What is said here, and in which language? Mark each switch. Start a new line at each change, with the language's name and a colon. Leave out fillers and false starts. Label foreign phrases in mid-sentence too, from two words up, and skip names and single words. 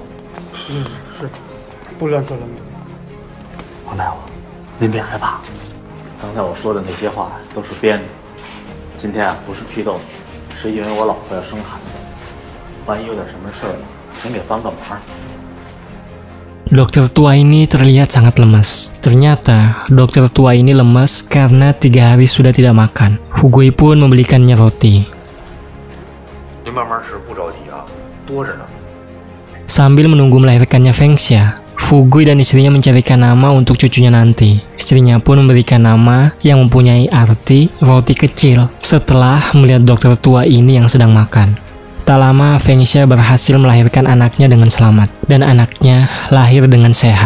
Chinese: 是，不乱说乱动。王大夫，您别害怕，刚才我说的那些话都是编的。今天啊，不是批斗你，是因为我老婆要生孩子，万一有点什么事儿，您给帮个忙。
Indonesian: Dokter tua ini terlihat sangat lemas. Ternyata dokter tua ini lemas karena 3 hari sudah tidak makan. Fugui pun membelikannya roti.
Chinese: 您慢慢吃，不着急啊，多着呢。
Indonesian: Sambil menunggu melahirkannya Fengxia, Fugui dan istrinya mencarikan nama untuk cucunya nanti. Istrinya pun memberikan nama yang mempunyai arti roti kecil setelah melihat dokter tua ini yang sedang makan. Tak lama, Fengxia berhasil melahirkan anaknya dengan selamat, dan anaknya lahir dengan sehat.